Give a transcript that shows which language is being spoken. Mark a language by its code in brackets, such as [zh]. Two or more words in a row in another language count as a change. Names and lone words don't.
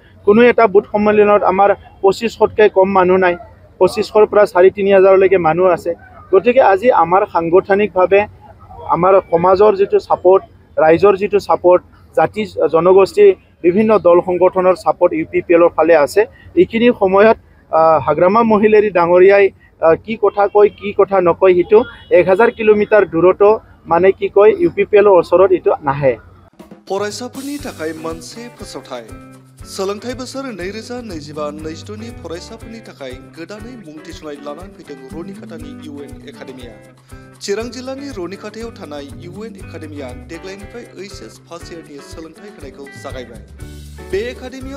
[as] কোনো এটা বুথ সন্মিলনত আমাৰ 2500তকৈ কম মানুহ নাই 2500ৰ পৰা 3,500 লৈকে মানুহ আছে গতিকে আজি আমাৰ সাংগঠনিকভাৱে আমাৰ সমাজৰ যিটো সাপোৰ্ট ৰাইজৰ যিটো সাপোৰ্ট জাতি জনগোষ্ঠী বিভিন্ন দল সংগঠনৰ সাপোৰ্ট UPPL-ৰ ফালে আছে এইখিনি সময়ত হাগ্ৰামা মহিলাৰী ডাঙৰীয়াই কি কথা কয় কি কথা নকয় হিটো 1000 কিলোমিটাৰ দূৰতো মানে কি কয় UPPL-ৰ ওচৰত ইটো নাহে [brx] फरायसाफोरनि थाखाय मोनसे फोसावथाय सोलोंथाइ बोसोर 2025-26 नि फरायसाफोरनि थाखाय गोदानै मुं थिसननाय लानानै फैदों रनिखातानि UN एकाडेमिया चिरां जिल्लानि रनिखातायाव थानाय UN एकाडेमिया देग्लायनिफ्राय HS फार्स्ट इयारनि सोलोंथाइ होनायखौ जागायबाय बे एकाडेमियाव